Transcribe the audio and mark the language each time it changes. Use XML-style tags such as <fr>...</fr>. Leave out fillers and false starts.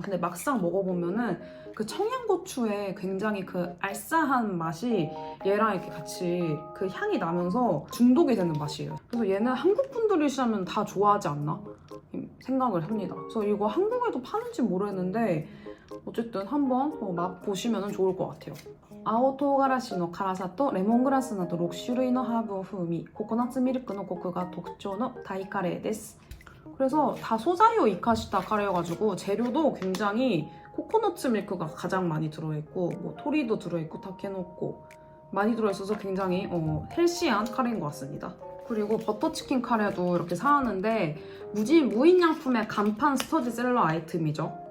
<ko>근데 막상 먹어보면은 그 청양고추의 굉장히 그 알싸한 맛이 얘랑 이렇게 같이 그 향이 나면서 중독이 되는 맛이에요. 그래서 얘는 한국 분들이시라면 다 좋아하지 않나 생각을 합니다. 그래서 이거 한국에도 파는지 모르겠는데 어쨌든 한번 맛보시면 좋을 것 같아요.</ko> <ja>아오 토우가라시の辛さとレモングラスなど6種類のハーブ風味、ココナッツミルクのコクが特徴のタイカレーです.</ja> <ko>그래서 다</ko> <ja>소자이오 이카시타</ja> <ko>카레여가지고 재료도 굉장히 코코넛 밀크가 가장 많이 들어있고 토리도 들어있고 타케노코 많이 들어있어서 굉장히 헬시한 카레인 것 같습니다. 그리고 버터치킨 카레도 이렇게 사왔는데 무인양품의 간판 스터디셀러 아이템이죠.</ko>